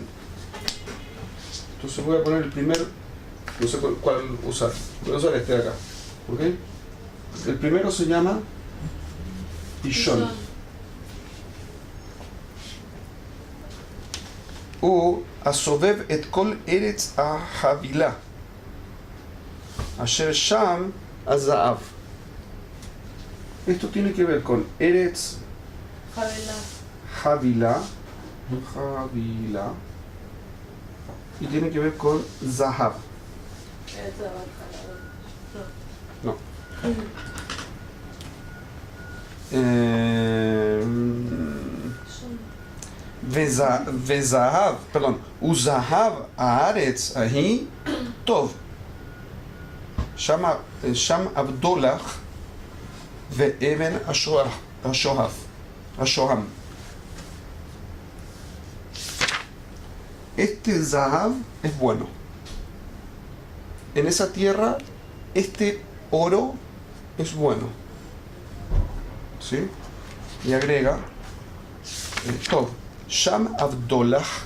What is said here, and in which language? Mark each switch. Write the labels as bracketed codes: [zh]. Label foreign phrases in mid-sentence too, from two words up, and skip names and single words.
[es] Entonces voy a poner el primer, no sé cuál usar. Voy a usar este de acá. ¿Ok? El primero se llama Pishon. [he] הוא הסובב את כל ארץ החוילה. אשר שם הזהב. [es] Esto tiene que ver con [he] ארץ החוילה. [es] Y tiene que ver con zahav. No. [he] וזהב, perdón, וזהב הארץ ההיא טוב. שם אבדולח ואבן השוהם. [es] Este Zahav es bueno. En esa tierra, este oro es bueno. ¿Sí? Y agrega, [he] טוב, שם הבדולח.